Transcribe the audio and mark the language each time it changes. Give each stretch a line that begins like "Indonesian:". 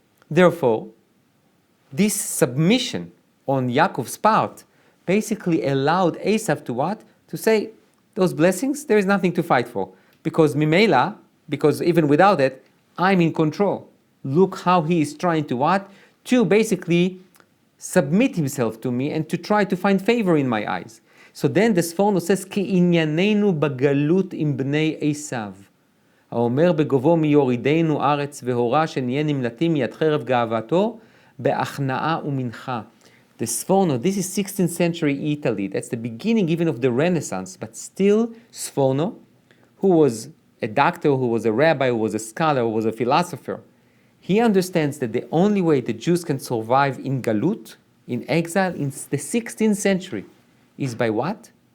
English: Therefore, this submission on Yaakov's part basically allowed Esau to what? To say, those blessings, there is nothing to fight for. Because Mimela, because even without it, I'm in control. Look how he is trying to what? To basically submit himself to me and to try to find favor in my eyes. So then the Sforno says,
Hebrew: כי ענייננו בגלות עם בני עשיו. האומר בגובו מיורידנו ארץ והורה שנהיה נמלטים מיד חרב גאוותו בהכנעה ומנחה.
English: The Sforno, this is 16th century Italy. That's the beginning even of the Renaissance. But still, Sforno, who was a doctor, who was a rabbi, who was a scholar, who was a philosopher, he understands that the only way the Jews can survive in galut, in exile, in the 16th century, is by what?